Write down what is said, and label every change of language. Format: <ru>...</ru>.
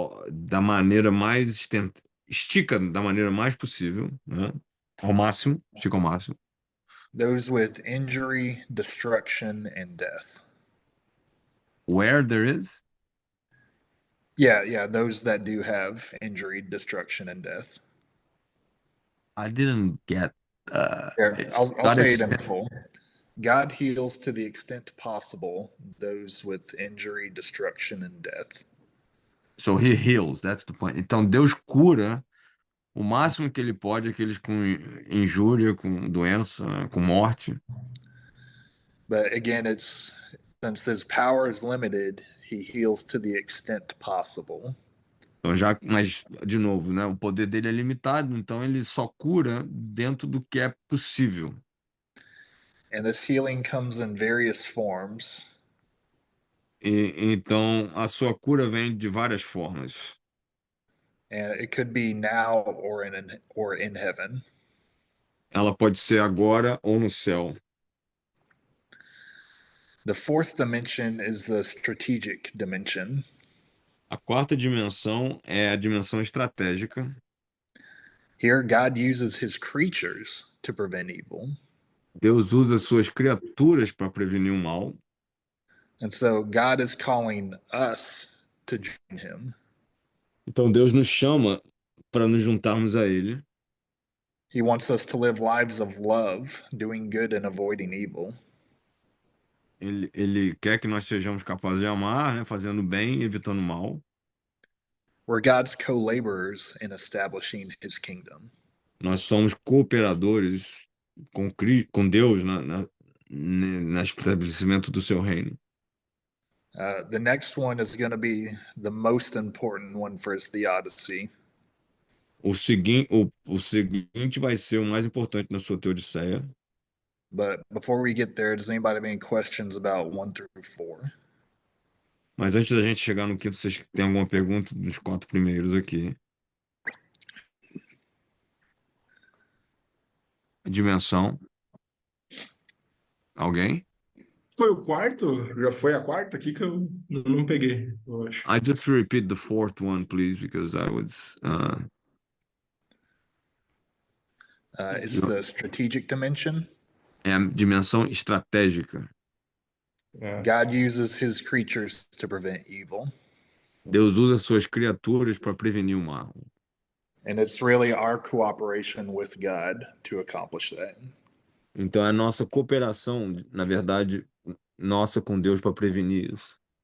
<pt>da maneira mais estica da maneira mais possível, né? Ao máximo, estica ao máximo.</pt> <en>those with injury, destruction, and death. Where there is, Yeah, those that do have injury, destruction, and death. I didn't get. Here, It's I'll got say it in extent- full. God heals to the extent possible those with injury, destruction, and death. So he heals, that's the point.</en> <pt>Então Deus cura o máximo que ele pode aqueles com injúria, com doença, né? Com morte.</pt> <en>But again, it's since his power is limited, he heals to the extent possible.</en> <pt>Então mas de novo, né? O poder dele é limitado, então ele só cura dentro do que é possível.</pt> <en>And this healing comes in various forms.</en> <pt>E então a sua cura vem de várias formas.</pt> <en>And it could be now or in heaven.</en> <pt>Ela pode ser agora ou no céu.</pt> <en>The fourth dimension is the strategic dimension.</en> <pt>A quarta dimensão é a dimensão estratégica.</pt> <en>Here, God uses his creatures to prevent evil.</en> <pt>Deus usa suas criaturas para prevenir o mal.</pt> <en>And so God is calling us to join him.</en> <pt>Então Deus nos chama para nos juntarmos a Ele.</pt> <en>He wants us to live lives of love, doing good and avoiding evil.</en> <pt>Ele quer que nós sejamos capazes de amar, né, fazendo bem e evitando o mal.</pt> <en>We're God's co-laborers in establishing his kingdom.</en> <pt>Nós somos cooperadores com Deus no estabelecimento do seu reino.</pt> <en>The next one is going to be the most important one for his theodicy.</en> <pt>O seguinte vai ser o mais importante na sua teodiceia.</pt> <en>But before we get there, does anybody have any questions about 1 through 4?</en> <pt>Mas antes da gente chegar no quinto, vocês têm alguma pergunta dos quatro primeiros aqui? Dimensão. Alguém? Foi o quarto? Já foi a quarta aqui que eu não peguei, eu acho.</pt> <en>I just repeat the fourth one, please, because I was. It's the strategic dimension.</en> <pt>É a dimensão estratégica.</pt> <en>God uses his creatures to prevent evil.</en> <pt>Deus usa suas criaturas para prevenir o mal.</pt> <en>And it's really our cooperation with God to accomplish that.</en> <pt>Então é a nossa cooperação, na verdade, nossa com Deus para prevenir isso.</pt>